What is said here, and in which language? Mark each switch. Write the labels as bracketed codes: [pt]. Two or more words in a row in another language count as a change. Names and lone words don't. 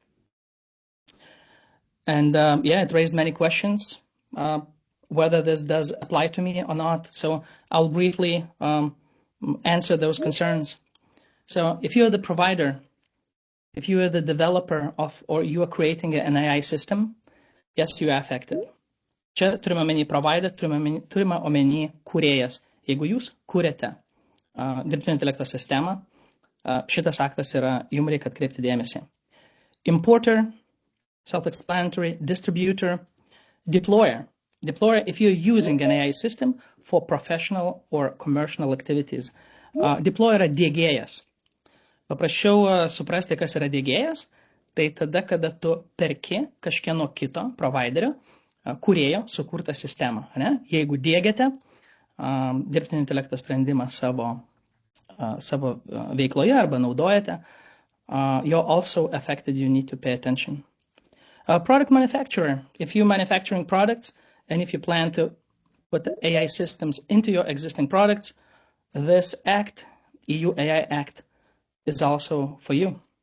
[en] And yeah, it raised many questions, whether this does apply to me or not. So I'll briefly answer those concerns. So if you're the provider, if you are the developer of, or you are creating an AI system, yes, you are affected. [lt] Čia turime omeny provider, turime omeny kūrėjas. Jeigu jūs kūrėte dirbtinio intelekto sistemą, šitas aktas yra, jums reikia atkreipti dėmesį. [en] Importer, self-explanatory, distributor, deployer. Deployer, if you're using an AI system for professional or commercial activities. [lt] Deployer yra diegėjas. Paprasčiau suprasti, kas yra diegėjas, tai tada, kada tu perki kažkieno kito providerio, kūrėjo sukurtą sistemą. Ne? Jeigu diegiate dirbtinio intelekto sprendimą savo veikloje arba naudojate, [en] you're also affected, you need to pay attention. Product manufacturer, if you're manufacturing products and if you plan to put the AI systems into your existing products, this act, EU AI Act, is also for you.